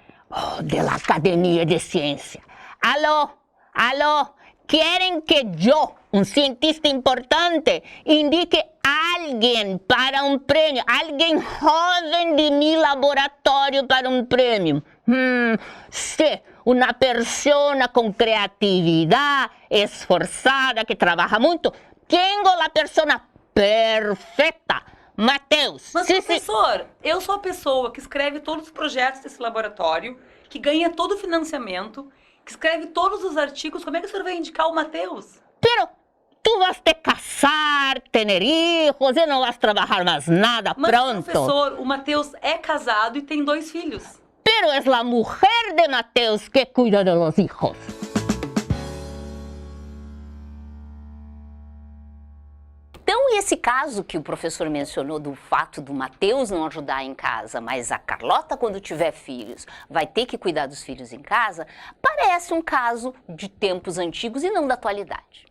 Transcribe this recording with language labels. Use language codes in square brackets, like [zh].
[es] Oh, de la Academia de Ciencia. Aló. [pt] Querem que eu, um cientista importante, indique alguém para um prêmio, alguém jovem [es] de mi [pt] laboratório para um prêmio. Sí, uma pessoa com criatividade, esforçada, que trabalha muito. Tenho a pessoa perfeita. Mateus. Mas, professor, eu sou a pessoa que escreve todos os projetos desse laboratório, que ganha todo o financiamento, que escreve todos os artigos. Como é que o senhor vai indicar o Mateus? [es] Pero [pt] tu vas te casar, ter hijos, e não vas trabalhar mais nada, Mas, pronto. professor, o Mateus é casado e tem 2 filhos. [es] pero es la mujer de Mateus que cuida de los hijos. [pt] Então, esse caso que o professor mencionou do fato do Mateus não ajudar em casa, mas a Carlota, quando tiver filhos, vai ter que cuidar dos filhos em casa, parece um caso de tempos antigos e não da atualidade.